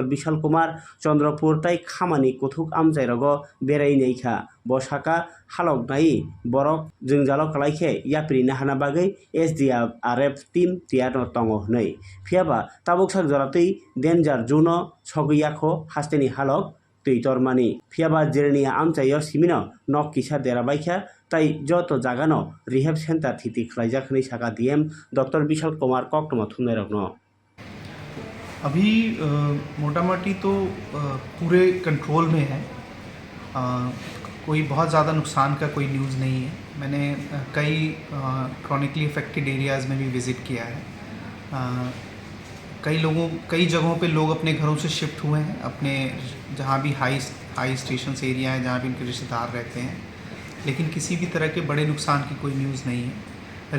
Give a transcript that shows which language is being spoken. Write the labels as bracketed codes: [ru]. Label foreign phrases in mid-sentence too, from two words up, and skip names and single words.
[trp] Bishal Kumar Chandrapur tai khamani kuthuk amjai rogo berai neikha bo saka halok nai borok jwngjalo kalaikhe yapri nahana bagui [en] SDRF team [trp] tiyarno tongo hnui phiaba tabuksak joratui [en] danger zone [trp] sogui yakho hasteni halok tui tormani phiaba jirnia amchaio simino nok kisa dera baikha tai joto jagano [en] rehab center [trp] thiti khlaijak hnui saka DM Dr. Bishal Kumar koktoma thumnai rokno [hi] अभी मोटा मोटी तो पूरे कंट्रोल में है। कोई बहुत ज़्यादा नुकसान का कोई न्यूज़ नहीं है। मैंने कई [en] chronically affected areas [hi] में भी विज़िट किया है। कई जगहों पे लोग अपने घरों से शिफ्ट हुए हैं, अपने जहाँ भी [en] high stations area [hi] है जहाँ भी उनके रिश्तेदार रहते हैं, लेकिन किसी भी तरह के बड़े नुकसान की कोई न्यूज़ नहीं है।